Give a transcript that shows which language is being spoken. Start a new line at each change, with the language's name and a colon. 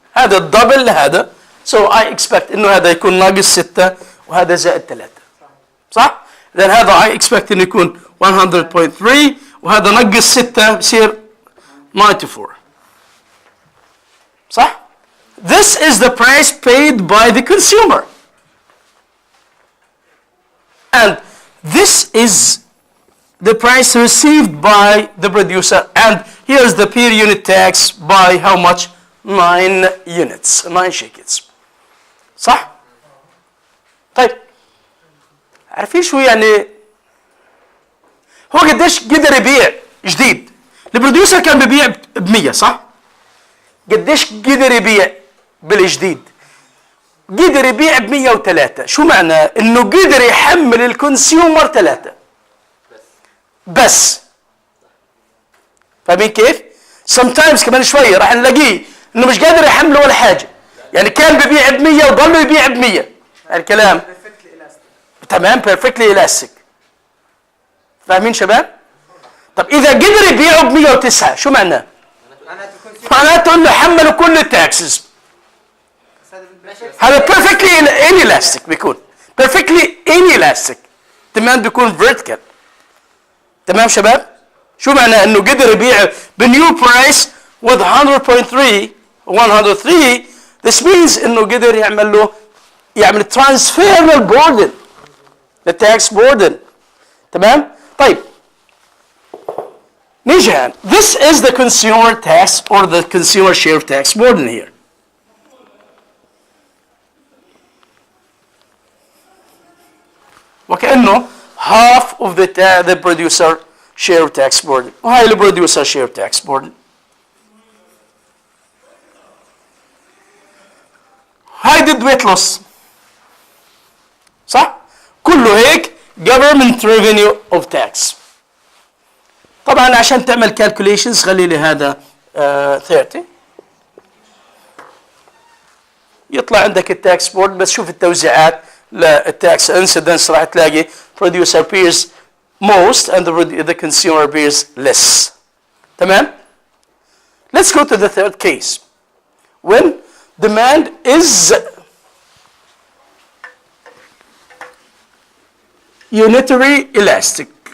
Arabic: هذا الدبل لهذا،
English: so I expect
Arabic: انه هذا يكون ناقص 6 وهذا زائد 3. صح؟ لأن هذا
English: I expect
Arabic: انه يكون 100.3 وهذا نقص 6 بصير 94.
English: صح؟ This is the price paid by the consumer. And this is the price received by the producer. And here's the per unit tax by how much? 9 units, 9 shekels.
Arabic: صح؟ طيب عارفين شو يعني؟ هو قديش قدر يبيع جديد؟ البروديوسر كان ببيع ب100 صح؟ قديش قدر يبيع بالجديد؟ قدر يبيع ب103. شو معناه؟ انه قدر يحمل الكونسيومر 3 بس. فاهمين كيف؟ sometimes كمان شويه راح نلاقيه انه مش قادر يحمله ولا حاجه، يعني كان ببيع ب100 وضل يبيع ب100. الكلام تمام، بيرفكتلي الاستيك. فاهمين شباب؟ طب اذا قدر يبيعه ب109 شو معناه؟ معناته انه حملوا كل التاكسز. هذا بيرفكتلي انيلاستيك بيكون بيرفكتلي انيلاستيك. تمام، بيكون فيرتيكال. تمام شباب؟ شو معناه؟ انه قدر يبيع بنيو برايس with 100.3 103.
English: this means
Arabic: انه قدر يعمل
English: transferable burden، the tax burden.
Arabic: تمام؟ طيب نيجي هان.
English: This is the consumer tax or the consumer share tax burden here. وكأنه half of the producer share tax burden، وهاي ال producer share tax burden. هاي did weight loss صح؟
Arabic: كله هيك
English: government revenue of tax.
Arabic: طبعا عشان تعمل calculations خلي لي هذا 30 يطلع عندك التاكس بورد. بس شوف التوزيعات للتاكس
English: incidence
Arabic: راح تلاقي
English: producer pays most and the consumer pays less. تمام؟ Let's go to the third case. When demand is unitary elastic.